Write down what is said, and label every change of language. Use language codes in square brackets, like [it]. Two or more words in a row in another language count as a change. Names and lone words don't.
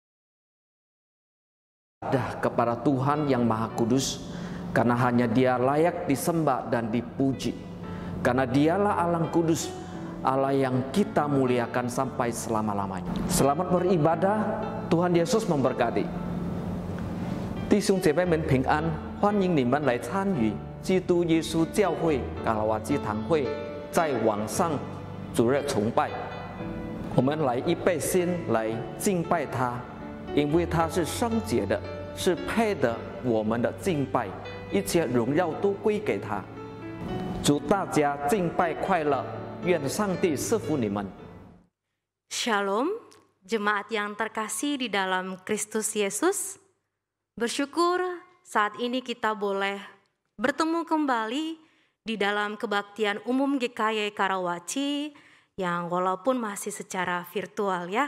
[id] Kepada Tuhan yang Maha Kudus, karena hanya Dia layak disembah dan dipuji. Karena Dialah Allah Kudus, Allah yang kita muliakan sampai selama-lamanya. Selamat beribadah, Tuhan Yesus memberkati. [zh] 弟兄姐妹们平安，欢迎你们来参与基督耶稣教会卡拉瓦基堂会在网上主日崇拜。我们来预备心来敬拜他，因为他是圣洁的，是配得我们的敬拜，一切荣耀都归给他。祝大家敬拜快乐。 愿上帝赐福你们。 [id] Shalom, jemaat yang terkasih di dalam Kristus Yesus. Bersyukur saat ini kita boleh bertemu kembali di dalam kebaktian umum GKI Karawaci yang walaupun masih secara virtual ya.